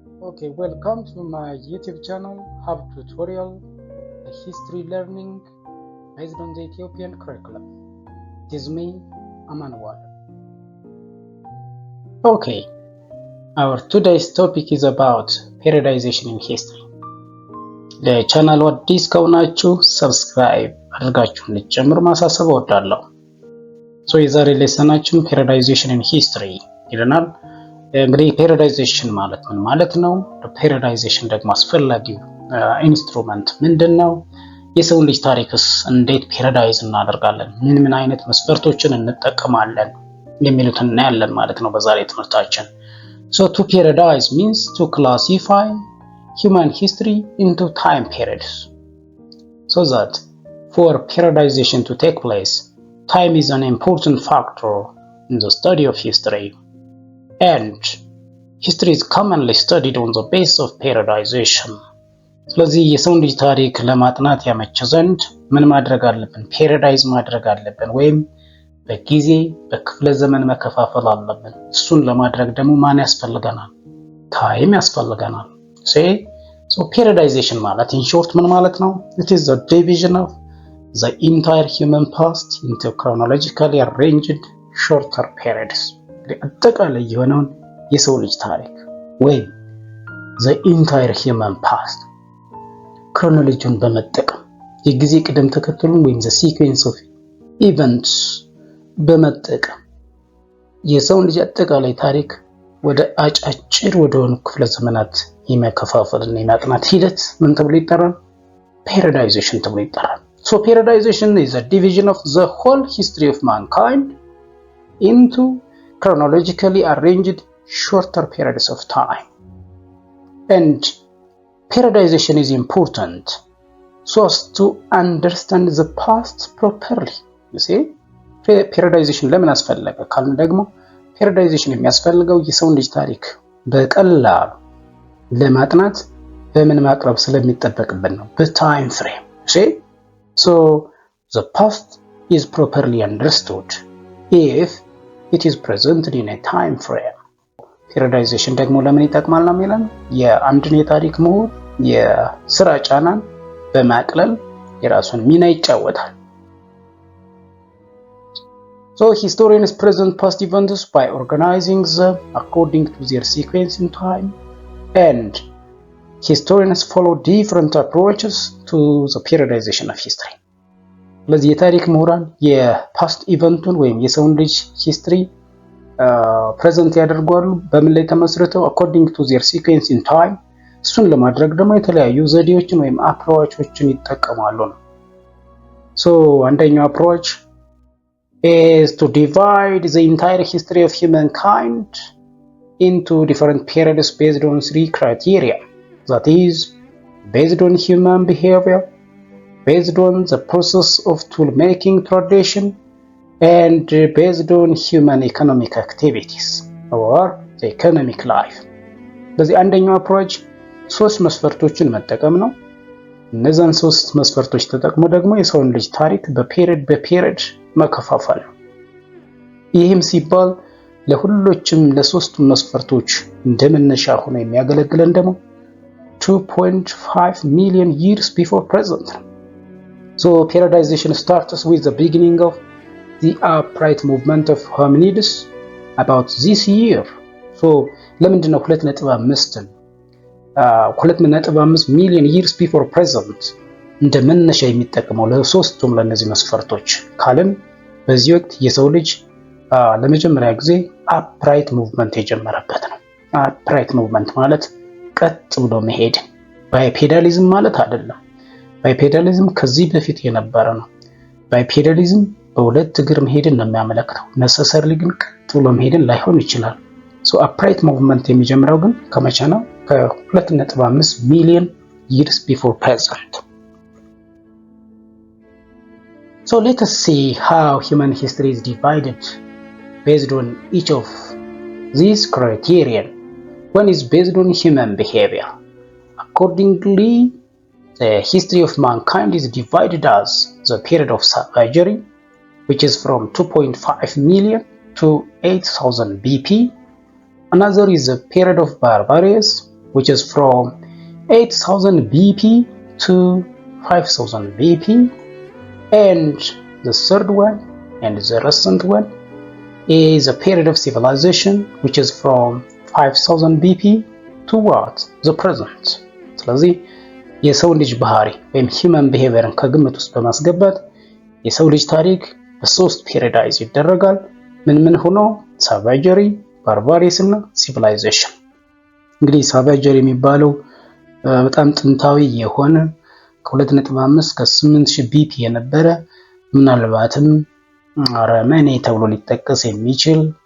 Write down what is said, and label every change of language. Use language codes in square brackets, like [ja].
[en] Okay, welcome to my YouTube channel, Hub Tutorial, a history learning based on the Ethiopian curriculum. It is me, Amanwal. Okay, our today's topic is about periodization in history. [am] ለቻናሉ አዲስ ከሆናችሁ ሰብስክራይብ አድርጋችሁ እንድትጀምሩ ማሳሰብ እወዳለሁ። የዛሬ ሌሰናችን [en] periodization in history [am] ይለናል። እንግዲህ ፔሪዮዳይዜሽን ማለት ምን ማለት ነው? ፔሪዮዳይዜሽን ደግሞ አስፈላጊው ኢንስትሩመንት ምንድነው? የሰው ልጅ ታሪክስ እንዴት ፔሪዮዳይዝ እናደርጋለን? ምን አይነት መስፈርቶችን እንጠቀማለን? የሚሉትን እናያለን ማለት ነው በዛሬ ትምህርታችን። [en] So to periodize means to classify human history into time periods. So that for periodization to take place, time is an important factor in the study of history. And history is commonly studied on the basis of periodization. [am] ስለዚህ የሰው ልጅ ታሪክ ለማጥናት ያመች ዘንድ ምን ማድረግ አለብን? ፔሪዮዳይዝ ማድረግ አለብን፣ ወይም በጊዜ በክፍለ ዘመን መከፋፈል አለብን። እሱን ለማድረግ ደግሞ ማን ያስፈልገናል? ታይም ያስፈልገናል። So periodization ማለት [en] in short [am] ምን ማለት ነው? [en] It is the division of the entire human past into chronologically arranged shorter periods. [am] አጠቃላይ የሆነውን የሰው ልጅ ታሪክ ወይም [en] the entire human past [am] ክሮኖሎጂውን በመጠቀም የጊዜ ቅደም ተከተሉን ወይም [en] the sequence of events [am] በመጠቀም የሰው ልጅ አጠቃላይ ታሪክ ወደ አጫጭር ወደሆኑ ክፍለ ዘመናት የመከፋፈልና የማጥናት ሂደት ምን ተብሎ ይጠራል? [en] periodization [am] ተብሎ ይጠራል። [en] So periodization is a division of the whole history of mankind into chronologically arranged shorter periods of time. And periodization is important so as to understand the past properly. You see? [am] periodization ለምን አስፈለገ ካልን ደግሞ periodization የሚያስፈልገው የሰው ልጅ ታሪክ በቀላሉ ለማጥናት በምን ማቅረብ ስለሚጠበቅብን ነው፣ በታይም ፍሬም። See? [en] So the past is properly understood if it is presented in a time frame. [am] periodization ደግሞ ለምን ይጠቅማል ነው የሚለን? የአንድን የታሪክ ምሁር የስራ ጫናን በማቅለል የራሱን ሚና ይጫወታል። [en] So historians present past events by organizing them according to their sequence in time, and historians follow different approaches to the periodization of history. [am] ስለዚህ የታሪክ ምሁራን የፓስት ኢቨንቱን ወይም የሰውን ልጅ ሂስትሪ ፕሬዘንት ያደርጋሉ። በምን ላይ ተመስርተው? [en] according to their sequence in time። [am] እሱን ለማድረግ ደግሞ የተለያዩ ዘዴዎችን ወይም አፕሮቾችን ይጠቀማሉ ነው። [en] So [am] አንደኛው አፕሮች [en] is to divide the entire history of humankind into different periods based on three criteria. That is, based on human behavior, based on the process of tool-making tradition, and based on human economic activities or the economic life. [am] በዚህ አንደኛው አፕሮች ሶስት መስፈርቶችን መጠቀም ነው። እነዛን ሶስት መስፈርቶች ተጠቅሞ ደግሞ የሰውን ልጅ ታሪክ በፔሪድ መከፋፈል ነው። ይህም ሲባል ለሁሎችም ለሶስቱም መስፈርቶች እንደመነሻ ሆኖ የሚያገለግለን ደግሞ 2.5 [en] million years before present. So periodization starts with the beginning of the upright movement of hominids about this year. [am] So ለምንድን ነው 2.5 [en] million years before present [am] እንደ መነሻ የሚጠቀመው ለሶስቱም ለነዚህ መስፈርቶች ካልን በዚህ ወቅት የሰው ልጅ ለመጀመሪያ ጊዜ upright movement የጀመረበት ነው። upright movement ማለት ቀጥ ብሎ መሄድ፣ ባይፔዳሊዝም ማለት አይደለም። ባይፔዳሊዝም ከዚህ በፊት የነበረ ነው። ባይፔዳሊዝም በሁለት እግር መሄድን ነው የሚያመለክተው። necessarily ግን ቀጥ ብሎ መሄድን ላይሆን ይችላል። So upright movement የሚጀምረው ግን ከመቼ ነው? [en] ከ2.5 million years before present. So let us see how human history is divided based on each of these criteria. One is based on human behavior. Accordingly, the history of mankind is divided as the period of savagery, which is from 2.5 million to 8,000 BP. Another is the period of barbarism, which is from 8000 BP to 5000 BP, and the third one and the recent one is a period of civilization which is from 5000 BP to what? The present. [am] ስለዚህ የሰው ልጅ ባህሪ ወይም human behaviorን ከግምት ውስጥ በማስገባት የሰው ልጅ ታሪክ በሶስት ፔሪዳይዝ ይደረጋል። ምን ሆኖ? ሳቫጀሪ፣ ባርባሪስ እና ሲቪላይዜሽን። እንግዲህ ሳቫጀሪ የሚባለው በጣም ጥንታዊ የሆነ ከ2.5 ከ8000 ቢፒ የነበረ ምናልባትም አረመኔ ተብሎ ሊጠቀስ የሚችል